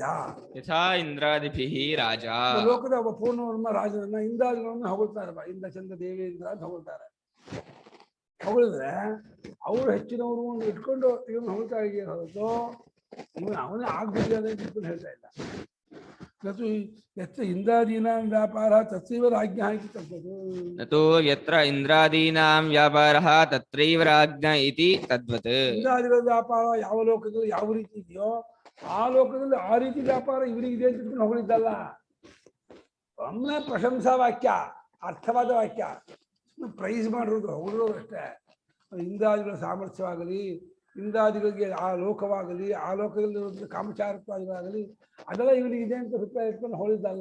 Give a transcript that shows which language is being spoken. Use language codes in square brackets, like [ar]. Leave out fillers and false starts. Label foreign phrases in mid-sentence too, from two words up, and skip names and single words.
[sa] ಯಥಾ ಇಂದ್ರಾದಿಭಿಃ ರಾಜ. [kn] ಲೋಕದ ಒಬ್ಬ ಪೂರ್ಣವರ್ಮ ರಾಜನನ್ನ ಇಂದ್ರಾದಿಗಳನ್ನ ಹೊಗಳ್ತಾರಪ್ಪ, ಇಂದ್ರ ಚಂದ್ರ ದೇವೇಂದ್ರ ಅಂತ ಹೊಗಳ್ತಾರೆ. ಹೊಗಳಿದ್ರೆ ಅವರು ಹೆಚ್ಚಿನವರು ಇಟ್ಕೊಂಡು ಇವನು ಹೊಗಳ್ತಾ ಇದೆಯೇ ಹೊರತು ಇವನು ಅವನೇ ಆಗ್ಬಿಟ್ಟಿದೆ ಅಂತ ಇಟ್ಕೊಂಡು ಹೇಳ್ತಾ ಇಲ್ಲ. [sa] ನತು ಯತ್ರ ಇಂದ್ರಾದೀನಾಂ ವ್ಯಾಪಾರ ತತ್ರೈವ ರಾಜ್ಞ ಇತಿ ತದ್ವತ್. ನತು ಯತ್ರ ಇಂದ್ರಾದೀನಾಂ ವ್ಯಾಪಾರಃ ತತ್ರೈವ ರಾಜ್ಞ ಇತಿ ತದ್ವತ್. [kn] ಇಂದ್ರಾದಿಗಳ ವ್ಯಾಪಾರ ಯಾವ ಲೋಕದಲ್ಲಿ ಯಾವ ರೀತಿ ಇದೆಯೋ ಆ ಲೋಕದಲ್ಲಿ ಆ ರೀತಿ ವ್ಯಾಪಾರ ಇವರಿಗಿದೆ ಅಂತ ಇಟ್ಕೊಂಡು ಹೊಗಳಿದ್ದಲ್ಲ. ಒಮ್ಮೆ ಪ್ರಶಂಸಾ ವಾಕ್ಯ, ಅರ್ಥವಾದ ವಾಕ್ಯ, ಪ್ರೈಸ್ ಮಾಡಿರೋದು, ಹೊಗಳಿರೋದು ಅಷ್ಟೇ. ಇಂದ್ರಾದಿಗಳ ಸಾಮರ್ಥ್ಯವಾಗಲಿ, ಇಂದ್ರಾದಿಗಳಿಗೆ ಆ ಲೋಕವಾಗಲಿ, ಆ ಲೋಕದಲ್ಲಿ ಕಾಮಚಾರತ್ವಾದಿಗಳಾಗಲಿ ಅದೆಲ್ಲ ಇವನಿಗಿದೆ ಅಂತ ಅಭಿಪ್ರಾಯ ಇಟ್ಕೊಂಡು ಹೊಳಿದ್ದಲ್ಲ.